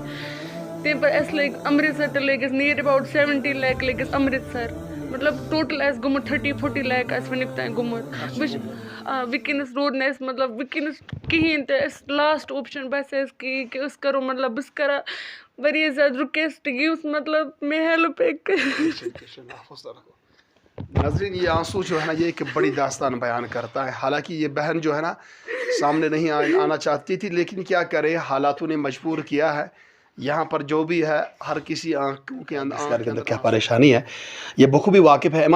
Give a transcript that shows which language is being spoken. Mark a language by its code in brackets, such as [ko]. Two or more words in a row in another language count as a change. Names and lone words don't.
[ks] تَمہِ پَتہٕ اَسہِ لٔگۍ امرِتسر تہِ لٔگۍ اَسہِ نِیر اٮ۪باوُٹ 70 لیک لٔگۍ اَسہِ امرِتسر مطلب ٹوٹل آسہِ گوٚمُت 30-40 لیک آسہِ وٕنیُک تام گوٚمُت. وٕنکٮ۪نَس روٗد نہٕ اَسہِ مطلب وٕنکٮ۪نَس کِہیٖنۍ تہِ اَسہِ [en] last option [ks] باسے اَسہِ کہِ أسۍ کَرو مطلب بہٕ چھَس کَران واریاہ زیادٕ رِکویسٹ یُتھ مطلب مےٚ ہیلپ ہیٚکہِ. [ur] ناظرین یہ آنسو جو ہے نا یہ ایک بڑی داستان بیان کرتا ہے. حالانکہ یہ بہن جو ہے نا سامنے نہیں آنا چاہتی تھی لیکن کیا کرے حالاتوں نے مجبور کیا ہے. یہاں پر جو بھی ہے ہر کسی آنکھوں کے اندر کیا پریشانی ہے یہ بخوبی واقف ہے.